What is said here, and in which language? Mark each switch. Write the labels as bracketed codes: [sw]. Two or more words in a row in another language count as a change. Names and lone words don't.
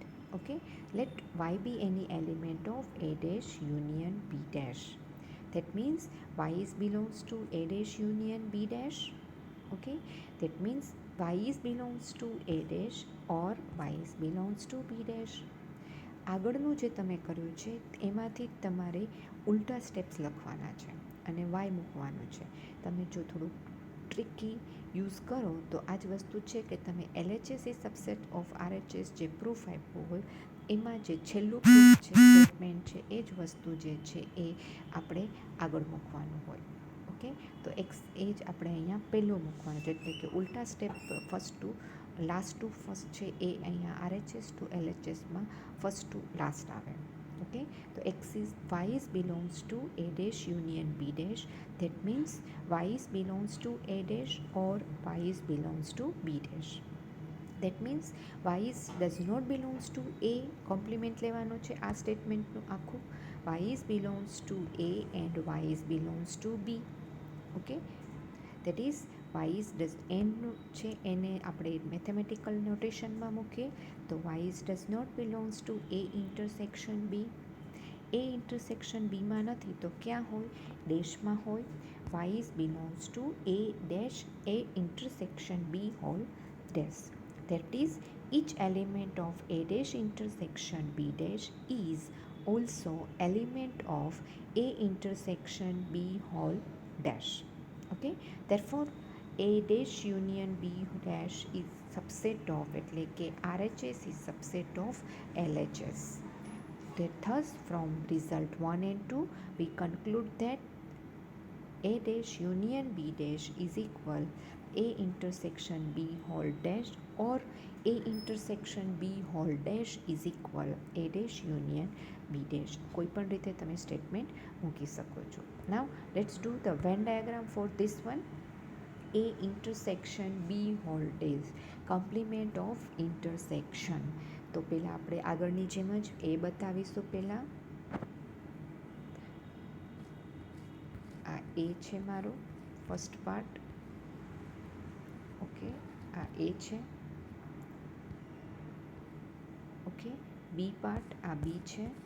[en] Okay, let Y be any element of A dash union B dash. That means Y is belongs to A dash union B dash. Okay, that means Y is belongs to A dash or Y is belongs to B dash. [gu] આગળનું જે તમે કર્યું છે એમાંથી તમારે ઉલટા સ્ટેપ્સ લખવાના છે અને વાય મૂકવાનું છે. તમે જો થોડુંક ટ્રિકી યુઝ કરો તો આ જ વસ્તુ છે કે તમે LHS એ [en] subset of RHS [gu] જે પ્રૂફ આપ્યું હોય એમાં જે છેલ્લું પ્રૂફ છે, સ્ટેટમેન્ટ છે, એ જ વસ્તુ જે છે એ આપણે આગળ મૂકવાનું હોય. ઓકે, તો એ જ આપણે અહીંયા પહેલું મૂકવાનું છે, એટલે કે ઉલટા સ્ટેપ [en] first to last to first [gu] છે એ અહીંયા [en] RHS to LHS first to last [gu] આવે. [en] ઓકે, તો એક્સિસ Y is belongs to A dash union B dash. That means Y is belongs to A dash or Y is belongs to B dash. That means Y is does not belongs to A. [gu] કોમ્પ્લિમેન્ટ લેવાનો છે આ સ્ટેટમેન્ટનું આખું. [en] Y is belongs to A and Y is belongs to B. ઓકે, that is Y is does [gu] એનનું છે એને આપણે મેથેમેટિકલ નોટેશનમાં મૂકીએ તો [en] Y is does not belongs to A intersection B. [gu] A intersection Bમાં નથી તો ક્યાં હોય? ડેશમાં હોય. [en] Y is belongs to A dash A intersection B whole dash. That is, each element of A dash intersection B dash is also element of A intersection B whole dash. Okay, therefore A dash union B dash is subset of, [gu] એટલે કે [en] RHS is subset of LHS. Thus, from result 1 and 2, we conclude that A dash union B dash is equal A intersection B whole dash, or A intersection B whole dash is equal A dash union B dash. [gu] કોઈ પણ રીતે તમે સ્ટેટમેન્ટ મૂકી શકો છો. [en] Now let's do the Venn diagram for this one. A intersection B whole dash, complement of intersection. [gu] તો પહેલાં આપણે આગળની જેમ જ A બતાવીશું. પહેલાં આ A છે મારો [en] first part. [gu] ઓકે, આ A છે. ઓકે, B પાર્ટ, આ B છે.